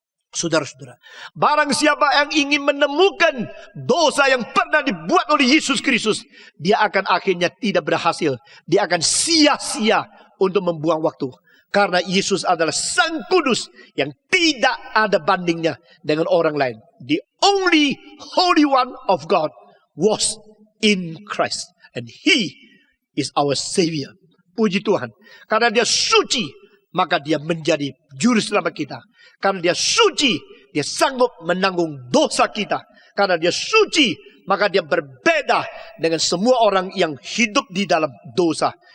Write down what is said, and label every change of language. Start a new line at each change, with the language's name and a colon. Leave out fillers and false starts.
Indonesian: Saudara-saudara, barang siapa yang ingin menemukan dosa yang pernah dibuat oleh Yesus Kristus, dia akan akhirnya tidak berhasil. Dia akan sia-sia untuk membuang waktu. Karena Yesus adalah Sang Kudus yang tidak ada bandingnya dengan orang lain.
English: The only Holy One of God was in Christ. And He is our Savior.
Indonesian: Puji Tuhan. Karena dia suci, maka dia menjadi juru selamat kita. Karena dia suci, dia sanggup menanggung dosa kita. Karena dia suci, maka dia berbeda dengan semua orang yang hidup di dalam dosa.